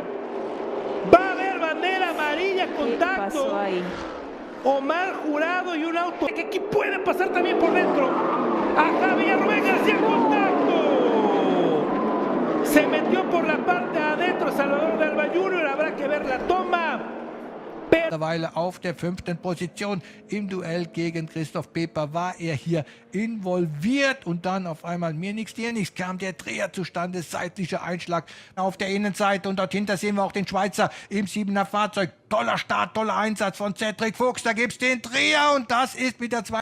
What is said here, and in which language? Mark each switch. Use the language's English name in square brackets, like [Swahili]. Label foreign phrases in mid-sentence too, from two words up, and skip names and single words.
[Spanish] Va a haber bandera amarilla, contacto. ¿Qué pasó ahí? Omar Jurado y un auto que aquí puede pasar también por dentro. Ajá, Villarrubén García, contacto. Se metió por la parte adentro Salvador de Alba Junior, habrá que ver la toma. [German] Mittlerweile auf der 5. Position im Duell gegen Christoph Peper war er hier involviert und dann auf einmal mir nichts, dir nichts, kam der Dreher zustande, seitlicher Einschlag auf der Innenseite und dort hinter sehen wir auch den Schweizer im 7er Fahrzeug. Toller Start, toller Einsatz von Cedric Fuchs, da gibt's den Dreher und das ist mit der 2.